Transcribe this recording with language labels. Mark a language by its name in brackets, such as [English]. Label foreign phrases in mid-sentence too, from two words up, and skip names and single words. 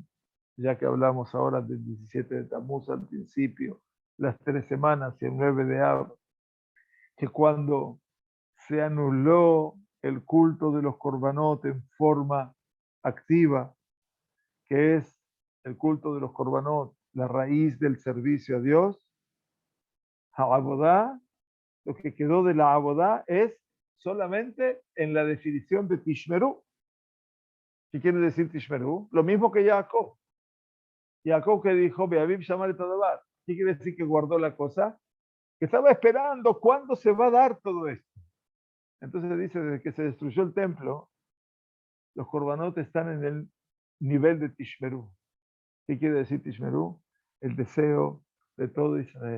[Spanish] ya que hablamos ahora del 17 de Tammuz al principio, las 3 semanas y el 9 de Av, que cuando se anuló el culto de los korbanot en forma activa, que es el culto de los korbanot, la raíz del servicio a Dios, Abodá, lo que quedó de la Abodá es solamente en la definición de Tishmeru. ¿Qué quiere decir Tishmeru? Lo mismo que Jacob. Jacob que dijo, [Hebrew] ואביו שמר את הדבר. [Spanish] ¿Qué quiere decir que guardó la cosa? Que estaba esperando cuándo se va a dar todo esto. Entonces dice, desde que se destruyó el templo, los korbanot están en el nivel de Tishmeru. ¿Qué quiere decir Tishmeru? El deseo de todo Israel.